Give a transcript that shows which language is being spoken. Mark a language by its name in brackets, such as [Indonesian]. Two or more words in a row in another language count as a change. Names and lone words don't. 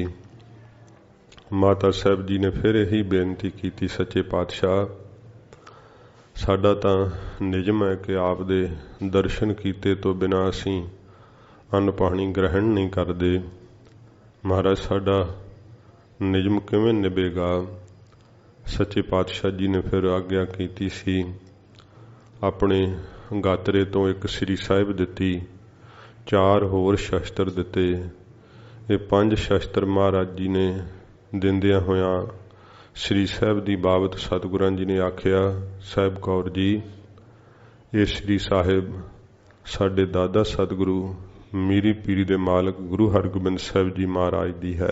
[Punjabi] ਮਾਤਾ ਸਾਹਿਬ ਜੀ ਨੇ ਫਿਰ ਇਹੀ ਬੇਨਤੀ ਕੀਤੀ, ਸੱਚੇ ਪਾਤਸ਼ਾਹ ਸਾਡਾ ਤਾਂ ਨਿਯਮ ਹੈ ਕਿ ਆਪ ਦੇ ਦਰਸ਼ਨ ਕੀਤੇ ਤੋਂ ਬਿਨਾਂ ਅਸੀਂ ਅੰਨ ਪਾਣੀ ਗ੍ਰਹਿਣ ਨਹੀਂ ਕਰਦੇ। ਮਹਾਰਾਜ ਸਾਡਾ ਨਿਯਮ ਕਿਵੇਂ ਨਿਭੇਗਾ? ਸੱਚੇ ਪਾਤਸ਼ਾਹ ਜੀ ਨੇ ਫਿਰ ਆਗਿਆ ਕੀਤੀ ਸੀ, ਅਪਣੇ ਗਾਤਰੇ ਤੋਂ ਇੱਕ ਸ੍ਰੀ ਸਾਹਿਬ ਦਿੱਤੀ, 4 ਹੋਰ ਸ਼ਸਤਰ ਦਿੱਤੇ। ਇਹ 5 ਸ਼ਸਤਰ ਮਹਾਰਾਜ ਜੀ ਨੇ ਦਿੰਦਿਆਂ ਹੋਇਆ ਸ੍ਰੀ ਸਾਹਿਬ ਕੀ ਬਾਬਤ ਸਤਿਗੁਰਾਂ ਜੀ ਨੇ ਆਖਿਆ, ਸਾਹਿਬ ਕੌਰ ਜੀ, ਇਹ ਸ੍ਰੀ ਸਾਹਿਬ ਸਾਡੇ ਦਾਦਾ ਸਤਿਗੁਰੂ ਮੀਰੀ ਪੀਰੀ ਦੇ ਮਾਲਕ ਗੁਰੂ ਹਰਿਗੋਬਿੰਦ ਸਾਹਿਬ ਜੀ ਮਹਾਰਾਜ ਦੀ ਹੈ।